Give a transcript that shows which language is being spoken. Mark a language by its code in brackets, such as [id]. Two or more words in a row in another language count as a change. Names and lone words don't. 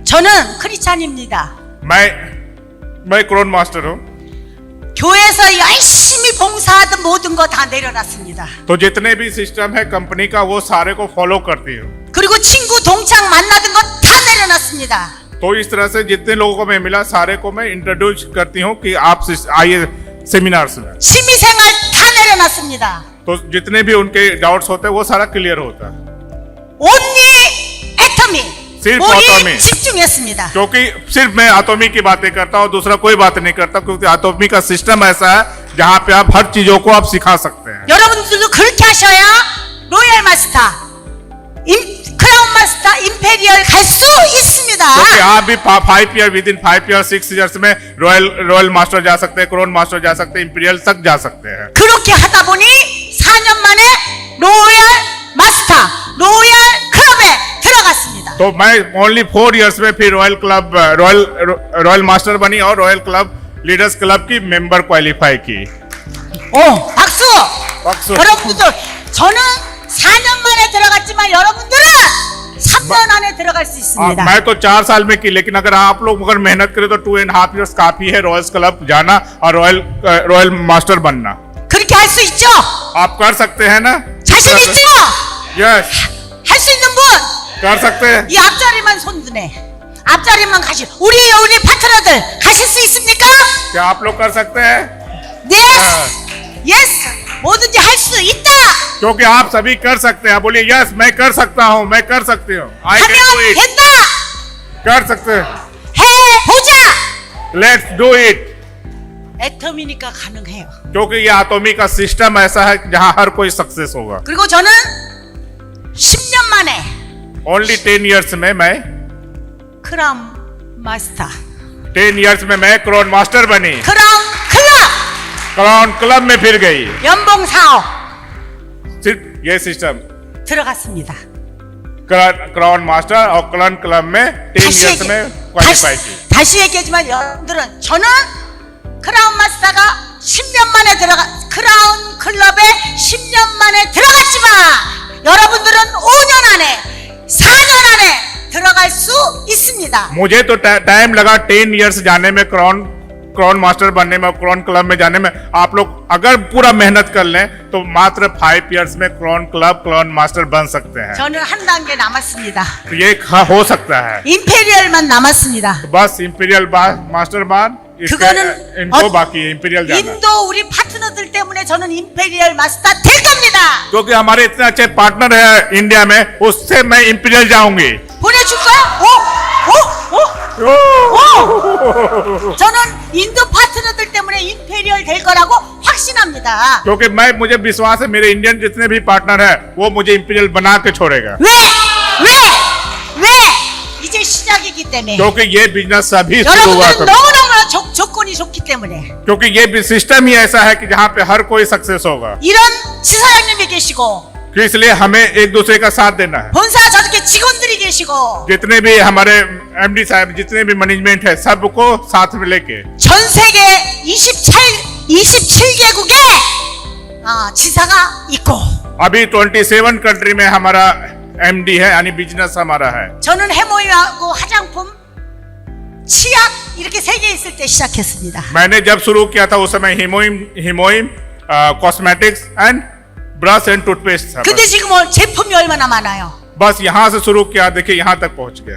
[ko] 저는 크리스찬입니다. [hi] मैं क्रोन मास्टर हूँ। [ko] 교회에서 열심히 봉사하던 모든 거 다 내려놨습니다. [hi] तो जितने भी सिस्टम है कंपनी का, वो सारे को फॉलो करती हूँ। [ko] 그리고 친구 동창 만나던 거 다 내려놨습니다. [hi] तो इस तरह से जितने लोगों को मैं मिला, सारे को मैं इंट्रोड्यूस करती हूँ कि आप आइए सेमिनार्स में। [ko] 취미생활 다 내려놨습니다. [hi] तो जितने भी उनके डाउट्स होते हैं वो सारा क्लियर होता है। [en] 온리 애터미 [hi] सिर्फ [ko] 우리 [hi] एटॉमी। [ko] 집중했습니다. [hi] क्योंकि सिर्फ मैं एटॉमी की बातें करता हूँ, दूसरा कोई बात नहीं करता, क्योंकि एटॉमी का सिस्टम ऐसा है जहाँ पे आप हर चीजों को आप सिखा सकते हैं। [ko] 여러분들도 그렇게 하셔야 로얄 마스터, 크라운 마스터, 임페리얼 갈 수 있습니다. [hi] क्योंकि आप भी [en] 5 year, within 5 years 6 years [hi] में रॉयल मास्टर जा सकते हैं, क्रोन मास्टर जा सकते हैं, इंपीरियल तक जा सकते हैं। [ko] 그렇게 하다 보니 4년 만에 로얄 마스터, 로얄 클럽에 들어갔습니다. [hi] तो मैं [en] only 4 years [hi] में फिर रॉयल मास्टर बनी और रॉयल क्लब लीडर्स क्लब की मेंबर क्वालिफाई की। [ko] 오, 박수! 박수. 여러분들, 저는 4년 만에 들어갔지만 여러분들은 3년 안에 들어갈 수 있습니다. [hi] मैं तो 4 साल में की, लेकिन अगर आप लोग अगर मेहनत करें तो 2.5 years काफी है रॉयल्स क्लब जाना और रॉयल मास्टर बनना। [ko] 그렇게 할 수 있죠? [hi] आप कर सकते हैं ना? [ko] 자신 있죠? [hi] यस, [ko] 할 수 있는 분! [hi] कर सकते हैं। [ko] 이 앞자리만 손드네. 앞자리만 우리 파트너들 가실 수 있습니까? [hi] क्या आप लोग कर सकते हैं? [en] Yes! Yes! [ko] 뭐든지 할 수 있다! [hi] क्योंकि आप सभी कर सकते हैं। बोलिए यस, मैं कर सकता हूँ, मैं कर सकती हूँ। [en] I can do [ko] 하면 [en] इट। [ko] 된다! [hi] कर सकते हैं। [ko] 해보자! [en] Let's do it. [ko] 애터미니까 가능해요. [hi] क्योंकि ये एटॉमी का सिस्टम ऐसा है जहाँ हर कोई सक्सेस होगा। [ko] 그리고 저는 10년 만에 [en] only 10 years [hi] में मैं [ko] 크라운 마스터, [hi] 10 years में मैं क्राउन मास्टर बनी, [ko] 크라운 클럽, [hi] क्राउन क्लब में फिर गई। [ko] 연봉 4억 [hi] सिर्फ ये सिस्टम, [ko] 들어갔습니다. [hi] क्राउन मास्टर और क्राउन क्लब में 10 years में क्वालिफाई की। [ko] 다시 얘기하지만 여러분들은 저는 크라운 마스터가 10년 만에 크라운 클럽에 10년 만에 들어갔지만 여러분들은 5년 안에 4년 안에 들어갈 수 있습니다. [hi] मुझे तो टाइम लगा 10 years जाने में, क्राउन मास्टर बनने में, क्राउन क्लब में जाने में। आप लोग अगर पूरा मेहनत कर लें तो मात्र 5 years में क्राउन क्लब, क्राउन मास्टर बन सकते हैं। [ko] 저는 한 단계 남았습니다. [hi] तो ये हो सकता है। [ko] 임페리얼만 남았습니다. [hi] तो बस इंपीरियल मास्टर बाद इनको बाकी है इंपीरियल जाना। [ko] 인도 우리 파트너들 때문에 저는 임페리얼 마스터 될 겁니다. [hi] क्योंकि हमारे इतने अच्छे पार्टनर है इंडिया में, उससे मैं इंपीरियल जाऊंगी। [ko] 보내줄 거야? 저는 인도 파트너들 때문에 임페리얼 될 거라고 확신합니다. [hi] क्योंकि मुझे विश्वास है मेरे इंडियन जितने भी पार्टनर है वो मुझे इंपीरियल बना के छोड़ेगा। [ko] 왜? 이제 시작이기 때문에. [hi] क्योंकि ये बिजनेस अभी शुरू हुआ [ko] 여러분들은 너무너무 조건이 좋기 때문에. [hi] क्योंकि ये सिस्टम ही ऐसा है कि जहाँ पे हर कोई सक्सेस होगा। [ko] 이런 지사장님이 계시고 [hi] तो इसलिए हमें एक दूसरे का साथ देना है। [ko] 본사 저렇게 직원들이 계시고 [hi] जितने भी हमारे एमडी साहब, जितने भी मैनेजमेंट है, सबको साथ में लेके [ko] 전 세계 27개국에 지사가 있고 [hi] अभी 27 कंट्री में हमारा एमडी है, यानी बिजनेस हमारा है। [ko] 저는 해모임하고 화장품, 치약 이렇게 3개 있을 때 시작했습니다. [hi] मैंने जब शुरू किया था उस समय हिमोइम [en] cosmetics and brush and toothpaste [hi] था। [ko] 근데 지금 제품이 얼마나 많아요. [hi] बस यहाँ से शुरू किया, देखिए यहाँ तक पहुँच गया।